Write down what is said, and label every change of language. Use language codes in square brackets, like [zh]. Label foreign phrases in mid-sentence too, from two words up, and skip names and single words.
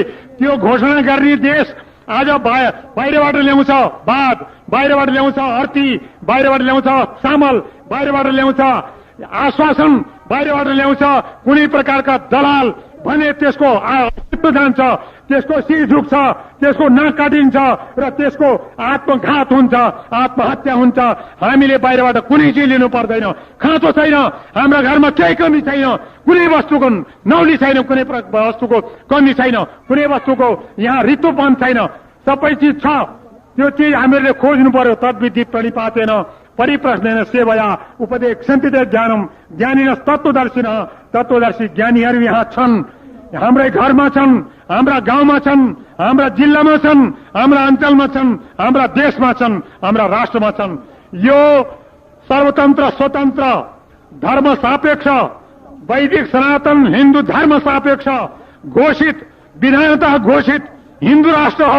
[ne] त्यो घोषणा गर्ने देश आज बाहिरबाट ल्याउँछ वाद, बाहिरबाट ल्याउँछ अर्थी, बाहिरबाट ल्याउँछ चामल, बाहिरबाट ल्याउँछ आश्वासन, बाहिरबाट ल्याउँछ कुनै प्रकारका दलाल भने त्यसको अस्तित्व जान्छ, त्यसको शिर झुक्छ, त्यसको नाक काटिन्छ र त्यसको आत्मघात हुन्छ, आत्महत्या हुन्छ। हामीले बाहिरबाट कुनै चिज लिनु पर्दैन, खाँचो छैन, हाम्रा घरमा केही कमी छैन, कुनै वस्तुको नौली छैन, कुनै वस्तुको कमी छैन, कुनै वस्तुको यहाँ रित्तोपन छैन, सबै चिज छ। त्यो चिज हामीहरूले खोज्नु पर्यो। [sa] तद्विधि प्रणिपातेन परिप्रश्नेन सेवया उपदेक्षन्ति ज्ञानम ज्ञानिनस् तत्त्वदर्शिनः [ne] तत्त्वदर्शी ज्ञानीहरू यहाँ छन्, हाम्रै घरमा छन्, हाम्रा गाउँमा छन्, हाम्रा जिल्लामा छन्, हाम्रा अञ्चलमा छन्, हाम्रा देशमा छन्, हाम्रा राष्ट्रमा छन्। यो सर्वतन्त्र स्वतन्त्र धर्म सापेक्ष वैदिक सनातन हिन्दू धर्म सापेक्ष घोषित विधानतः घोषित हिन्दू राष्ट्र हो।